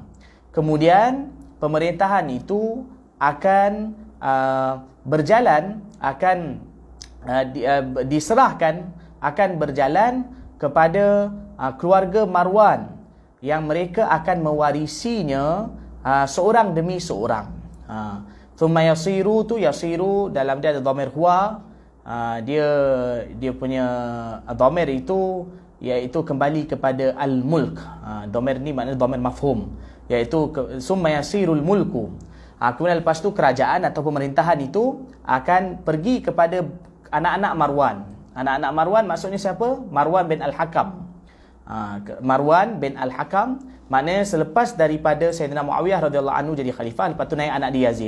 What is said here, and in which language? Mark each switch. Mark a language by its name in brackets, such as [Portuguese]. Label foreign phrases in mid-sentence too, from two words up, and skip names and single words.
[Malay] Kemudian pemerintahan itu akan berjalan, akan diserahkan, akan berjalan kepada keluarga Marwan yang mereka akan mewarisinya seorang demi seorang. [Arabic] ثم يصير [Malay] tu, yasiru dalam dia ada [Arabic] ضمير هو, [Malay] dia punya dhamir itu iaitu kembali kepada al-mulk. Dhamir ni maknanya [Arabic] ضمير مفهوم, [Malay] iaitu [Arabic] ثم يصير الملك. [Malay] Kemudian lepas tu kerajaan atau pemerintahan itu akan pergi kepada anak-anak Marwan. Anak-anak Marwan maksudnya siapa? Marwan bin Al-Hakam. Marwan bin Al-Hakam maknanya selepas daripada Sayyidina Muawiyah [Arabic] رضي الله عنه [Malay] jadi khalifah, lepas tu naik anak dia Yazid.